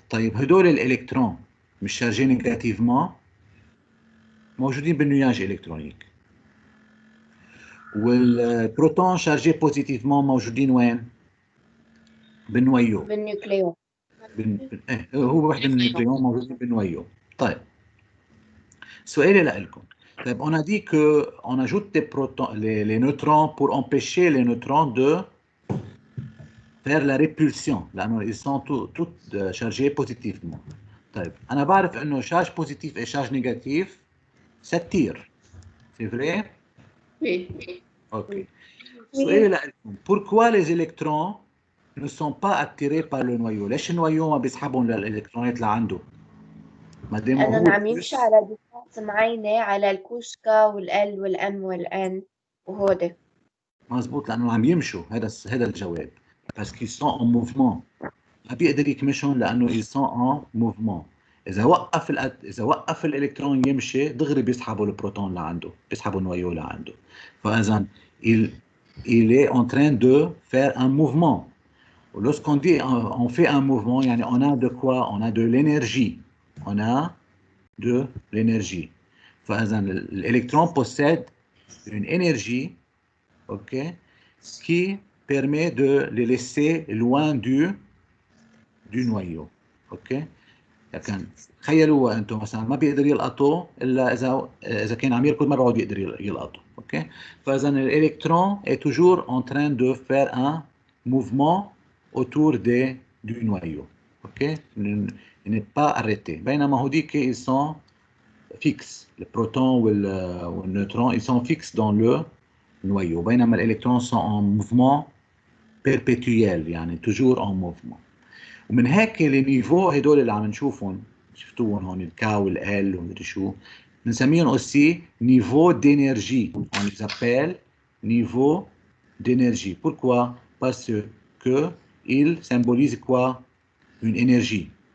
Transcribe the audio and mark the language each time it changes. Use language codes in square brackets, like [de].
[ar] طيب هدول الالكترون مش شارجين نيجاتيفمون، موجودين بالنياج الكترونيك، والبروتون شارجي بوزيتيفمون موجودين وين؟ بالنويو. بالنيوكليون. هو وحده من النيوكليون موجودين بالنويو. طيب سؤالي لكم. طيب [fr] on a dit que on ajoute des protons, les neutrons pour empêcher les neutrons de faire la répulsion [ar] لأنه [fr] ils sont tous chargés positivement. [ar] طيب أنا بعرف إنه [fr] charge positif et charge négatif s'attirent. C'est vrai? Oui. [ar] Ok. سؤالي لكم. [fr] Pourquoi les électrons ne sont pas attirés par le noyau؟ [ar] ليش النويو ما بيسحبهم للإلكترونات لعنده؟ ما دام لأنه هو عم يمشي على ديستانس معينة على الكوشكا والال والام والان وهودي. مزبوط، لانه عم يمشوا. هذا الجواب. بس كي سون ان موفمون ما بيقدر يكمشهم لانه [fr] ils sont en mouvement. [ar] اذا وقف الالكترون يمشي دغري بيسحبوا البروتون لعنده، بيسحبوا النويو لعنده. [fr] فاذا il est en train de faire un mouvement. Lorsqu'on dit on fait un mouvement, [ar] يعني [fr] on a de quoi? On a de l'énergie. On a de l'énergie. [ar] فاذا [fr] l'électron possède une énergie, ok, qui permet de les laisser loin du noyau. [en] Okay. [ar] لكن تخيلوا انتم مثلا ما بيقدر يلقطوا الا اذا كان عم يركض ما بيقعد يقدر يلقطوا. [en] Okay. [ar] فاذا الالكترون [fr] est toujours en train de faire un mouvement autour du noyau. [en] Okay. [fr] il n'est pas arrêté. [ar] بينما هوديك [fr] ils sont fixes. Le proton ou le neutron ils sont fixes dans le noyau. [ar] بينما الالكترون [fr] sont en mouvement perpétuel [ar] يعني [fr] toujours en mouvement. [ar] ومن هيك النيفو هدول اللي عم نشوفهم شفتوهم هون الكا والال ومدري شو بنسميهم [fr] aussi niveau d'énergie. On les appelle niveau d'énergie. Pourquoi? Parce que ils symbolisent quoi? Une énergie.